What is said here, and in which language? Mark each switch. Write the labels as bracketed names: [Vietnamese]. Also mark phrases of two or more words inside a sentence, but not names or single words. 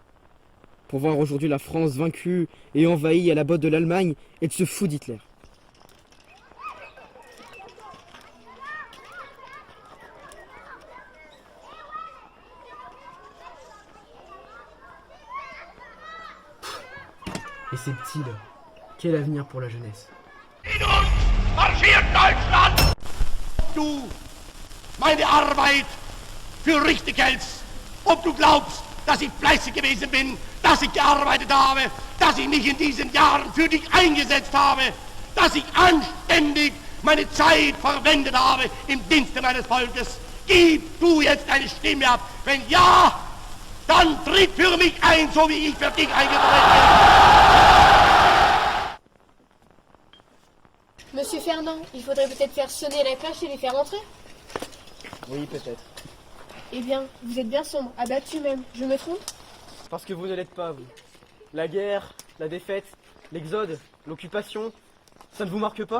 [French] Pour voir aujourd'hui la France vaincue et envahie à la botte de l'Allemagne et de ce fou d'Hitler. Et ces petits là, quel avenir pour la jeunesse? [German] Marschiert Deutschland! Du meine Arbeit für richtig hältst, ob du glaubst, dass ich fleißig gewesen bin, dass ich gearbeitet habe, dass ich mich in diesen Jahren für dich eingesetzt habe, dass ich anständig meine Zeit verwendet habe im Dienste meines Volkes. Gib du jetzt deine Stimme ab. Wenn ja, dann tritt für mich ein, so wie ich für dich eingetreten bin. [French] Monsieur Fernand, il faudrait peut-être faire sonner la cloche et les faire entrer. Oui, peut-être. Eh bien, vous êtes bien sombre, abattu même. Je me trompe? Parce que vous ne l'êtes pas, vous. La guerre, la défaite, l'exode, l'occupation, ça ne vous marque pas?